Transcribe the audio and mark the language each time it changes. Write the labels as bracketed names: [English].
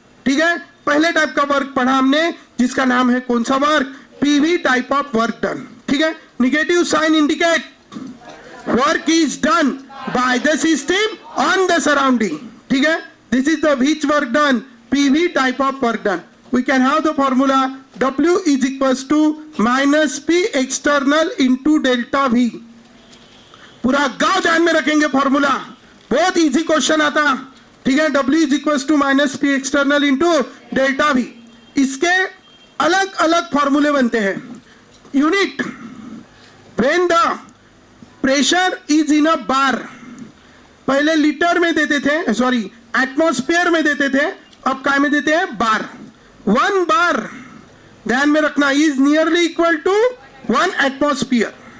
[Hindi] ठीक है, पहले टाइप का वर्क पढ़ा हमने, जिसका नाम है कौन सा work? [English] PV type of work done. [Hindi] ठीक है, [English] Negative sign indicate work is done by the system on the surrounding. [Hindi] ठीक है, [English] This is the which work done? PV type of work done. We can have the formula W is equals to -P external into delta V। [Hindi] पूरा गांव ध्यान में रखेंगे formula, बहुत easy question आता। ठीक है, [English] W is equals to -P external into delta V। [Hindi] इसके अलग अलग फॉर्मूले बनते हैं। Unit, [English] when the pressure is in a bar, [Hindi] पहले लीटर में देते थे, सॉरी एटमॉस्फेयर में देते थे, अब काय में देते हैं? बार। [English] 1 bar, [Hindi] ध्यान में रखना, [English] Is nearly equal to 1 atmosphere.